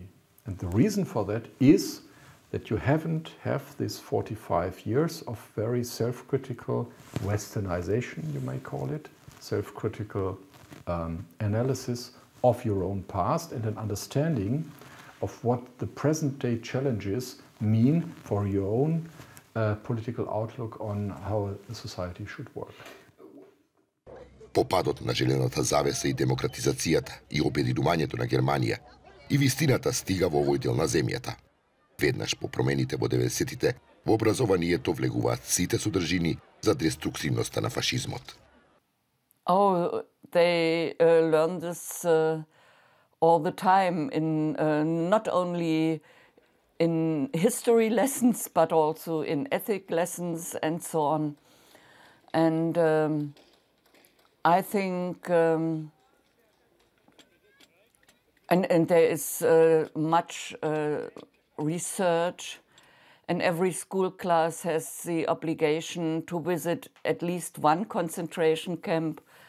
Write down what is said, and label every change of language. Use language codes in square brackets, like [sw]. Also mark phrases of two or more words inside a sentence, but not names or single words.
[en] And the reason for that is that you haven't have this 45 years of very self-critical westernization, you may call it, self-critical analysis of your own past and an understanding of what the present-day challenges mean for your own political outlook on how a society should work. [mk] По падот на желената завеса и демократизацијата и обединувањето на Германија, и вистината стига во овој дел на земјата. Веднаш по промените во 90-тите, во образованието влегуваат сите содржини за деструктивноста на фашизмот. [en] Oh, they learn this all the time, in not only in history lessons, but also in ethic lessons and so on. And I think, and there is much research, and every school class has the obligation to visit at least one concentration camp.